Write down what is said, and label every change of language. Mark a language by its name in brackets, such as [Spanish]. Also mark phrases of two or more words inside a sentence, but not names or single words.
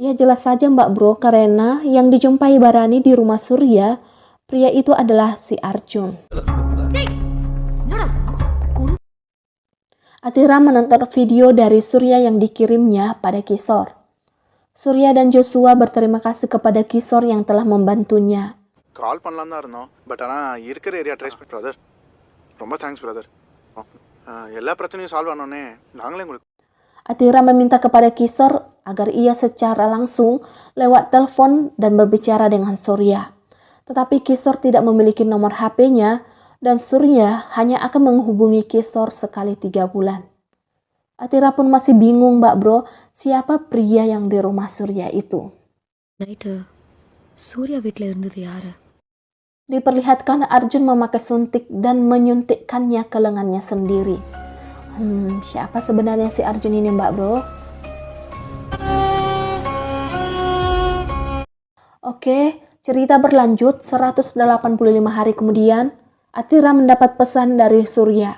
[Indonesian] Ya jelas saja Mbak Bro, karena yang dijumpai Barani di rumah Surya, pria itu adalah si Arjun. Atira menonton video dari Surya yang dikirimnya pada Kisor. Surya dan Joshua berterima kasih kepada Kisor yang telah membantunya. [Tamil] கால் பண்ணலாம் தான் இருந்தோம் பட் ஆனால் இருக்கிற ஏரியா ட்ரேஸ் பண்ணி பிரதர் ரொம்ப [English] thanks brother [Tamil] எல்லா பிரச்சனையும் சால்வ் ஆனோடனே நாங்களே உங்களுக்கு [Indonesian] Atira meminta kepada Kisor agar ia secara langsung lewat telepon dan berbicara dengan Surya. Tetapi Kisor tidak memiliki nomor HP-nya dan Surya hanya akan menghubungi Kisor sekali 3 bulan. Atira pun masih bingung Mbak Bro, siapa pria yang di rumah Surya itu. [Tamil] நைட்டு சூர்யா வீட்டில் இருந்தது யாரு? [Indonesian] Diperlihatkan Arjun memakai suntik dan menyuntikkannya ke lengannya sendiri. Siapa sebenarnya si Arjun ini Mbak Bro? Oke, cerita berlanjut 185 hari kemudian, Atira mendapat pesan dari Surya.